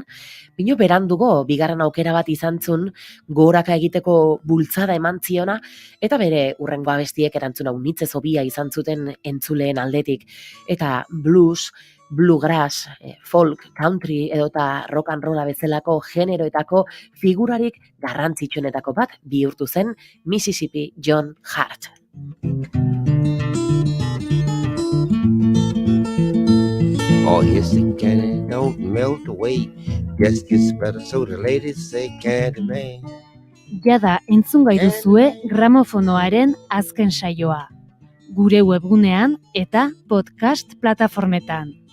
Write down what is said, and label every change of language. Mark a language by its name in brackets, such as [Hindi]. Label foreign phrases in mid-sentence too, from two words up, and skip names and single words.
[Basque] Bino berandugo, bigarren aukera bat izan zun, goraka egiteko bultzada eman ziona, eta bere urrengo abestiek erantzuna unitzez hobia izan zuten entzuleen aldetik. Eta blues, bluegrass, folk, country edota [English] rock and rolla [Basque] bezalako generoetako figurarik garrantzitsuenetako bat bihurtu zen Mississippi John Hart. [English] Oh, yes, the candy don't melt away. Just gets better, so the ladies say candy man. [Basque] Jada entzungai duzue gramofonoaren azken saioa. Gure webgunean eta podcast plataformetan.